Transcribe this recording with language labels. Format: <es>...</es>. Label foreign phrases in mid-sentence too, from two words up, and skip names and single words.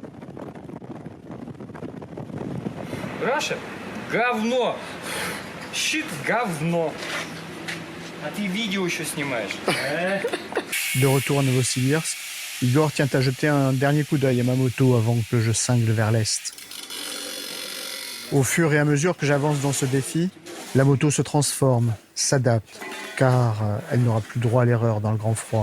<ru>Раша, говно! Щит говно! А ты видео еще снимаешь.</ru> <fr>De retour à Novosibirsk, Igor tient à jeter un dernier coup d'œil à ma moto avant que je cingle vers l'est. Au fur et à mesure que j'avance dans ce défi, la moto se transforme, s'adapte, car elle n'aura plus droit à l'erreur dans le grand froid.</fr>